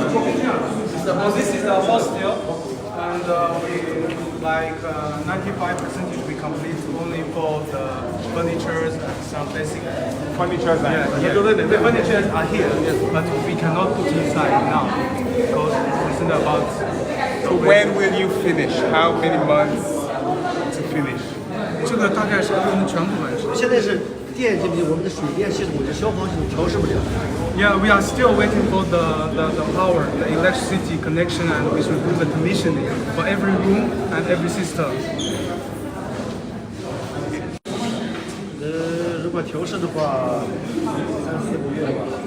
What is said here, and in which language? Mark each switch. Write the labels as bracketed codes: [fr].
[en] This is the hostel, and we like 95% should be complete only for the furnitures and some basic Furnitures the furnitures are here, but we cannot put inside now because it's not about. So when will you finish? How many months to finish? [zh] 这个大概是全部完成。现在是电这边我们的水电系统、这消防系统调试不了。 [en] Yeah, we are still waiting for the power, the electricity connection, and we should do the commissioning for every room and every system. [zh] 如果调试的话，3-4个月吧。